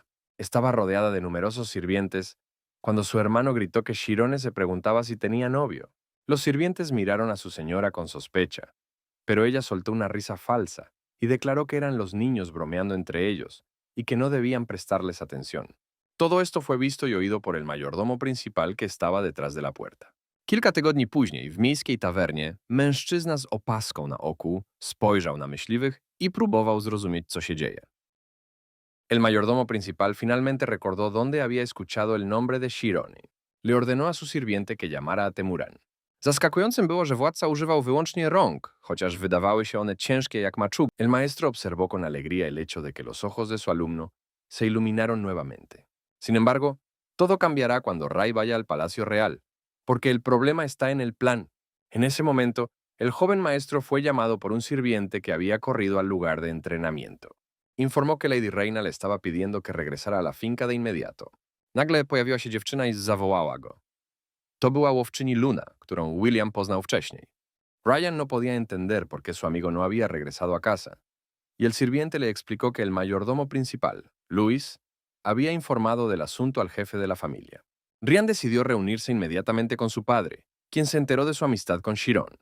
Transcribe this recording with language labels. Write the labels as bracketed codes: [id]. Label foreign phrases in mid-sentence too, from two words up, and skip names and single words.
[es] Estaba rodeada de numerosos sirvientes cuando su hermano gritó que Shirone se preguntaba si tenía novio. Los sirvientes miraron a su señora con sospecha, pero ella soltó una risa falsa y declaró que eran los niños bromeando entre ellos y que no debían prestarles atención. Todo esto fue visto y oído por el mayordomo principal que estaba detrás de la puerta. [pl] Kilka tygodni później w miejskiej tawernie mężczyzna z opaską na oku spojrzał na myśliwych i próbował zrozumieć, co się dzieje. [es] El mayordomo principal finalmente recordó dónde había escuchado el nombre de Shirone. Le ordenó a su sirviente que llamara a Temuran. [pl] Zaskakującym było, że władca używał wyłącznie rąk, chociaż wydawały się one ciężkie jak maczug. [es] El maestro observó con alegría el hecho de que los ojos de su alumno se iluminaron nuevamente. Sin embargo, todo cambiará cuando Ray vaya al Palacio Real, porque el problema está en el plan. En ese momento, el joven maestro fue llamado por un sirviente que había corrido al lugar de entrenamiento. informó que Lady Reina le estaba pidiendo que regresara a la finca de inmediato. [pl] Nagle pojawiła się dziewczyna i zawołała go. To była łowczyni Luna, którą William poznał wcześniej. [es] Ryan no podía entender por qué su amigo no había regresado a casa, y el sirviente le explicó que el mayordomo principal, Luis, había informado del asunto al jefe de la familia. Ryan decidió reunirse inmediatamente con su padre, quien se enteró de su amistad con Chiron.